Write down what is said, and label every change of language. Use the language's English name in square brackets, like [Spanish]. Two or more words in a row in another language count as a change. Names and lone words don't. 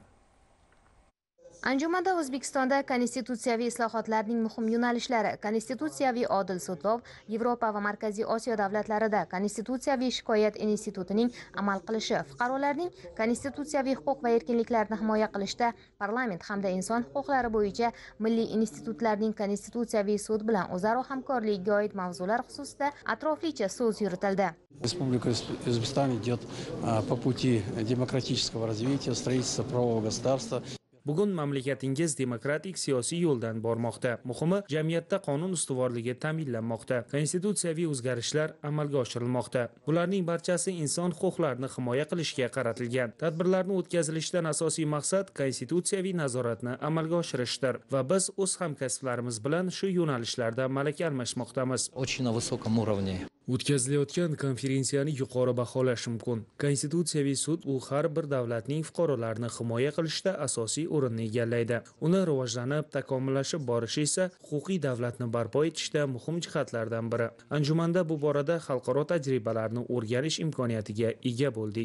[Uzbek] Anjumanda O'zbekistonda konstitutsiyaviy islohotlarning muhim yo'nalishlari, konstitutsiyaviy odil sudlov, Yevropa va Markaziy Osiyo davlatlarida konstitutsiyaviy shikoyat institutining amal qilishi, fuqarolarning konstitutsiyaviy huquq va erkinliklarini himoya qilishda parlament hamda inson huquqlari bo'yicha milliy institutlarning konstitutsiyaviy sud bilan o'zaro hamkorligiga oid mavzular xususida atroflicha so'z yuritildi. [Russian] Республика Узбекистан идет по пути демократического развития, строительства правового государства. [Uzbek] Bugun mamlakatingiz demokratik siyosiy yo'ldan bormoqda. Muhimi, jamiyatda qonun ustuvorligi ta'minlanmoqda. Konstitutsiyaviy o'zgarishlar amalga oshirilmoqda. Bularning barchasi inson huquqlarini himoya qilishga qaratilgan. Tadbirlarning o'tkazilishidan asosiy maqsad konstitutsiyaviy nazoratni amalga oshirishdir va biz o'z hamkasblarimiz bilan shu yo'nalishlarda malaka almashmoqdamiz. [Russian] Очень на высоком уровне. [Uzbek] O'tkazilayotgan konferensiyani yuqori baholash mumkin. Konstitutsiyaviy sud u har bir davlatning fuqarolarini himoya qilishda asosiy o'rinni egallaydi. Uni rivojlanib, takomillashib borishi esa huquqiy davlatni barpo etishda muhim jihatlardan biri. Anjumanda bu borada xalqaro tajribalarni o'rganish imkoniyatiga ega bo'ldik.